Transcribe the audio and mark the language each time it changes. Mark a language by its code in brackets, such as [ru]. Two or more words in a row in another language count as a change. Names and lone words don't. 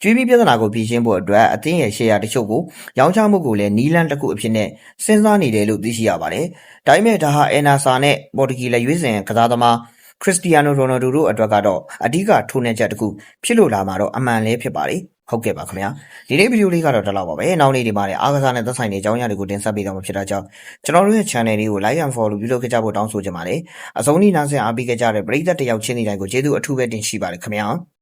[my] ကျွေးမီပြဿနာကိုဖြေရှင်းဖို့အတွက်အသင်းရဲ့ရှယ်ယာတချို့ကိုရောင်းချမှုကိုလည်းနီးလန်းတစ်ခုအဖြစ်နဲ့စဉ်းစားနေတယ်လို့သိရှိရပါတယ်။ဒါပေမဲ့ဒါဟာ NASA နဲ့ပေါ်တူဂီလက်ရွေးစင်ကစားသမားခရစ္စတီယာနို ရိုနယ်ဒိုတို့အတွက်ကတော့အဓိကထိုးနှက်ချက်တစ်ခုဖြစ်လို့လာမှာတော့အမှန်လည်းဖြစ်ပါတယ်ဟုတ်ကဲ့ပါခင်ဗျာဒီနေ့ဗီဒီယိုလေးကတော့ဒီလောက်ပါပဲနောက်နေ့ဒီမှာလည်းအားကစားနဲ့သက်ဆိုင်တဲ့အကြောင်းအရာတွေကိုတင်ဆက်ပေးတော့မှာဖြစ်တာကြောင့်ကျွန်တော်တို့ရဲ့ channel လေးကို [en] like and follow [my] ပြုလုပ်ခဲ့ကြဖို့တောင်းဆိုချင်ပါတယ်အဆုံးထိနားဆင်အားပေးခဲ့ကြတဲ့ပရိသတ်တယောက်ချင်းစီတိုင်းကိုကျေးဇူးအထူးပဲတင်ရှိပါတယ်ခင်ဗျာ